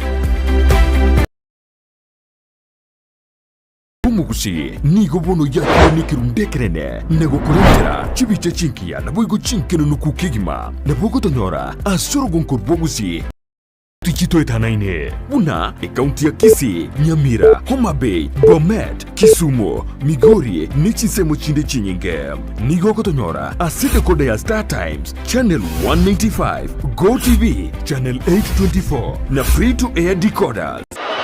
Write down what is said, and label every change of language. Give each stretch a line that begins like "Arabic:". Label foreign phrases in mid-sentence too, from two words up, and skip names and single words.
Gusii: Gusii nigo bono yakire nikirunde kerene nego kurentera chibiche chinkia nabo igo chinkeno nukukigima nabo gotonyora asoro gonkorbo Gusii tichito etanaine buna ekaunti ya Kisii, Nyamira, Homa Bay, Bomet, Kisumu, Migori nichisemo chinde chinyinge nigo gotonyora asite kode ya Star Times channel 195 Go TV channel 824 na
English: free to air decoders.